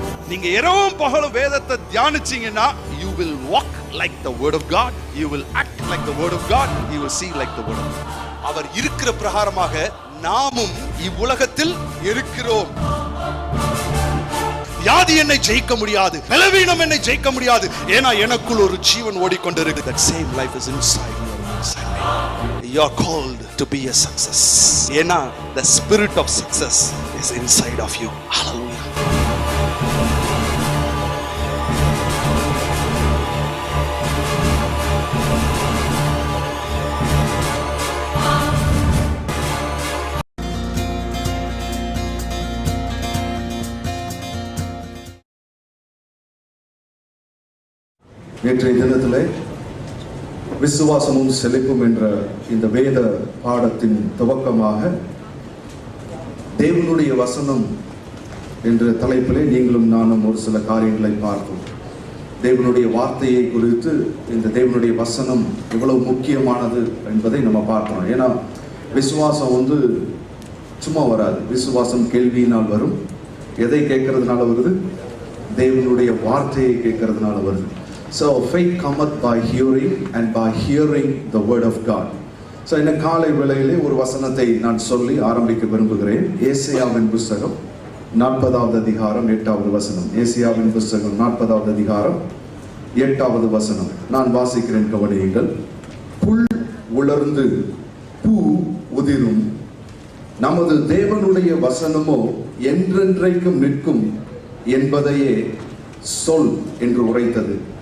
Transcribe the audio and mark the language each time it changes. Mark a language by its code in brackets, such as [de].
[ta] நீங்க இரவும் பகலும் வேதத்தை தியானிச்சீங்கன்னா [en] you will walk like the word of God, you will act like the word of God, you will see like the word of God. [ta] அவர் இருக்கிற பிரகாரமாக நாமும் இவ்வுலகத்தில் இருக்கிறோம். வியாதி என்னை ஜெயிக்க முடியாது, பலவீனம் என்னை ஜெயிக்க முடியாது, ஏன்னா எனக்குள் ஒரு ஜீவன் ஓடிக்கொண்டிருக்கு. [en] That same life is inside you and inside me. You are called to be a success. [ta] ஏன்னா [en] the spirit of success is inside of you. Hallelujah. [ta] நேற்றைய தினத்திலே விசுவாசமும் செழிப்பும் என்ற இந்த வேத பாடத்தின் துவக்கமாக தேவனுடைய வசனம் என்ற தலைப்பிலே நீங்களும் நானும் ஒரு சில காரியங்களை பார்த்தோம். தேவனுடைய வார்த்தையை குறித்து இந்த தேவனுடைய வசனம் எவ்வளவு முக்கியமானது என்பதை நம்ம பார்த்தோம். ஏன்னா விசுவாசம் சும்மா வராது. விசுவாசம் கேள்வியினால் வரும். எதை கேட்கறதுனால வருது? தேவனுடைய வார்த்தையை கேட்கறதுனால வருது. [en] So faith cometh by hearing and by hearing the word of God. [ta] So இந்த காலை வேளையிலே ஒரு வசனத்தை நான் சொல்லி ஆரம்பிக்க விரும்புகிறேன். ஏசாயாவின் புத்தகம் 40வது அதிகாரம் 8வது வசனம். ஏசாயாவின் புத்தகம் 40வது அதிகாரம் 8வது வசனம். நான் வாசிக்கிறேன், கவனியுங்கள். புல் உலர்ந்து பூ உதிரும், நமது தேவனுடைய வசனமோ என்றென்றைக்கும் நிற்கும் என்பதையே சொல் என்று உரைத்தது.